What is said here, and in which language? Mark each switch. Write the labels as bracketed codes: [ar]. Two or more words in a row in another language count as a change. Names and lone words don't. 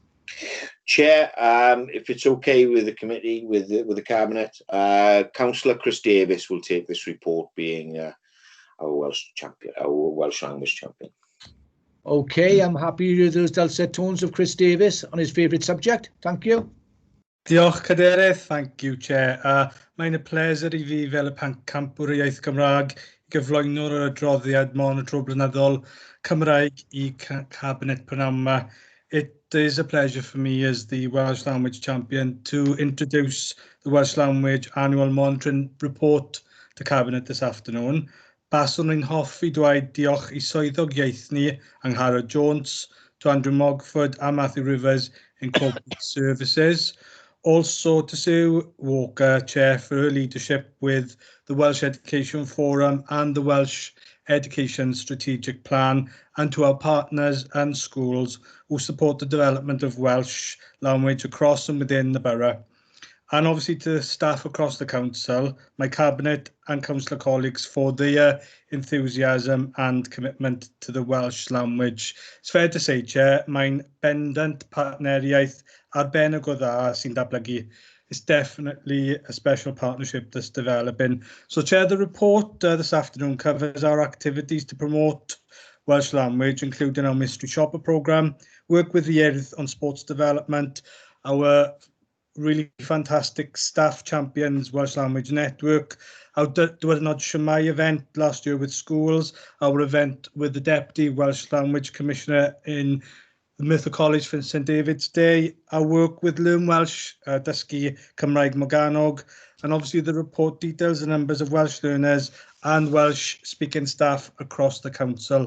[en] Chair, if it's okay with the committee, with the Cabinet, Councillor Chris Davis will take this report, being our Welsh champion, our Welsh language champion. Okay, I'm happy to hear those dulcet tones of Chris Davis on his favourite subject. Thank you. [cy] Diolch, Cadeirydd. [en] Thank you, Chair. [cy] Mae'n y pleser I fi fel y Campwr y Iaith Gymraeg I gyflwyno'r adroddiad monitro blynyddol Cymraeg I Cabinet prynawn yma. [en] It is a pleasure for me as the Welsh Language Champion to introduce the Welsh Language Annual Monitoring Report to Cabinet this afternoon. [cy] Baswn ni'n hoffi dweud diolch I swyddog iaith ni, Angharad Jones, [en] to Andrew Mogford and Matthew Rivers in Corporate Services. Also to Sue Walker, Chair, for her leadership with the Welsh Education Forum and the Welsh Education Strategic Plan, and to our partners and schools who support the development of Welsh language across and within the borough. And obviously to the staff across the council, my cabinet and councillor colleagues for their enthusiasm and commitment to the Welsh language. It's fair to say, Chair, [cy] mae'n bendant partneriaeth arbennig o dda sy'n datblygu. [en] It's definitely a special partnership that's developing. So, Chair, the report this afternoon covers our activities to promote Welsh language, including our mystery shopper programme, work with the Youth on sports development, our really fantastic staff champions, Welsh Language Network, our Diwrnod Shwmai event last year with schools, our event with the Deputy Welsh Language Commissioner in the Merthyr College for St David's Day, our work with Learn Welsh, dysgu Cymraeg Morgannwg, and obviously the report details the numbers of Welsh learners and Welsh speaking staff across the council.